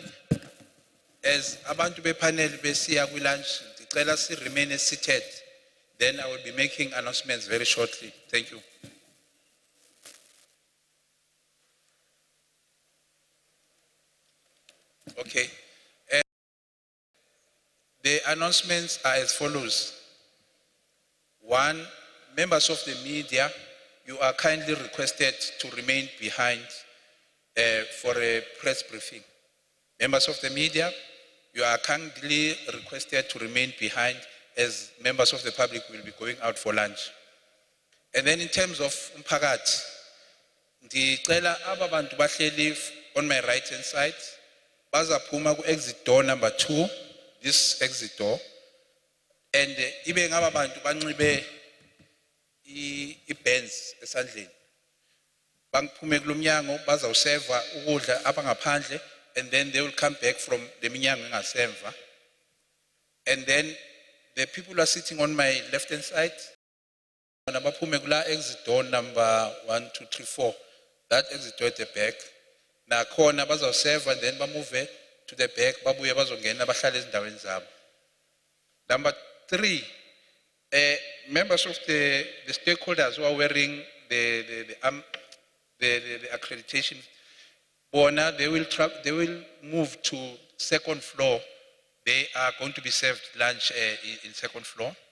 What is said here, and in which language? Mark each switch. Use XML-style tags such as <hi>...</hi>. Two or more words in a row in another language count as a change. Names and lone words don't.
<xh>As abantu bepanel besiya kwi-lunch, ndicela si</xh> <en>remain seated. Then I will be making announcements very shortly. Thank you. Okay. The announcements are as follows. One, members of the media, you are kindly requested to remain behind for a press briefing. Members of the media, you are kindly requested to remain behind as members of the public will be going out for lunch. And then in terms of</en> <zu>umphakathi, ndicela aba bantu bahleli</zu> <en>on my right hand side,</en> <zu>bazaphuma ku</zu> <en>exit door number 2, this exit door, and</en> <zu>ibe ngaba bantu banxibe i-bands esandleni. Bangiphume kulomnyango bazawuseva ukudla abangaphandle,</zu> <en>and then they will come back from the</en> <zu>minyango engasemva.</zu> <en>And then the people who are sitting on my left hand side,</en> <zu>baphume kula</zu> <en>exit door number 1, 2, 3, 4, that exit door at the back.</en> <zu>Nakhona bazawuseva,</zu> <en>and then bamove to the back,</en> <zu>babuye bazongena bahlale ezindaweni zabo.</zu> <en>Number 3, members of the stakeholders who are wearing the accreditation, bona, they will move to second floor. They are going to be served lunch in second floor.</en>